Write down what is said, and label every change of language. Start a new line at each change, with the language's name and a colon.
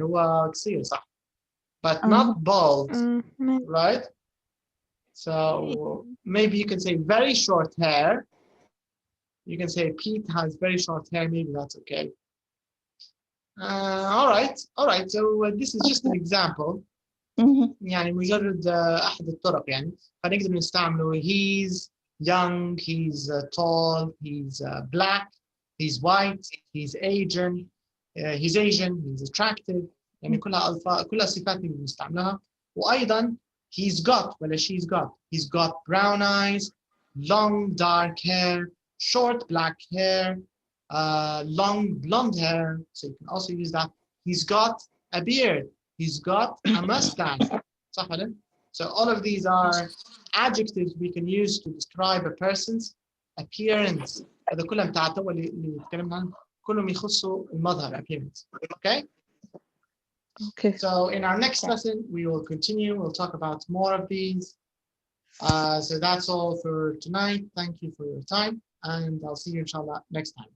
Arabic: هو قصير صح.
English: But not bald, right? So maybe you can say very short hair. You can say Pete has very short hair. Maybe that's okay. All right. So this is just an example.
Arabic: يعني مجرد أحد الطرق يعني فنقدر نستعمله.
English: He's young, he's tall, he's black, he's white, he's Asian, he's attractive.
Arabic: يعني كلها صفات نقدر نستعملها. وأيضا
English: he's got ولا she's got brown eyes, long dark hair, short black hair, long blonde hair. So you can also use that. He's got a beard. He's got a mustache. So all of these are adjectives we can use to describe a person's appearance.
Arabic: هذا كلهم بتاعته اللي تكلمنا عنه كلهم يخصوا المظهر appearance.
English: Okay? Okay. So in our next lesson, we will continue. We'll talk about more of these. So that's all for tonight. Thank you for your time. And I'll see you inshallah next time.